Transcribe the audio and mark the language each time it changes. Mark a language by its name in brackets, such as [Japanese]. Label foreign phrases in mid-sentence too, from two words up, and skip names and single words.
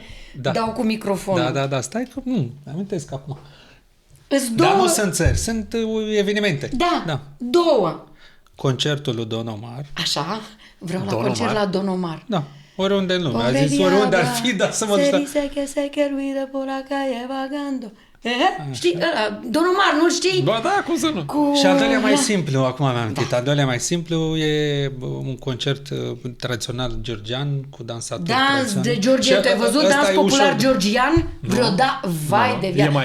[Romanian] Da. dau cu microfonul. Da, stai că nu, amintesc acum. Îți două... Dar nu sunt țări, sunt evenimente. Da, două. Concertul lui Don Omar. Așa, vreau la Don concert Omar? la Don Omar. Da, oriunde în lume. A zis oriunde ar fi, dar să mă duc la... [Spanish] Se que ruido por la calle vagando. [Romanian] Știi? Ăla, Don Omar, nu știi? Ba da, cum să nu? Cu... Și al doilea mai simplu, acum mi-am amintit, al doilea mai simplu e un concert tradițional georgian cu dansatori Dans tradiționali. de Georgia, Și tu ai văzut ăsta dans e popular ușor. georgian? Vai de E viață.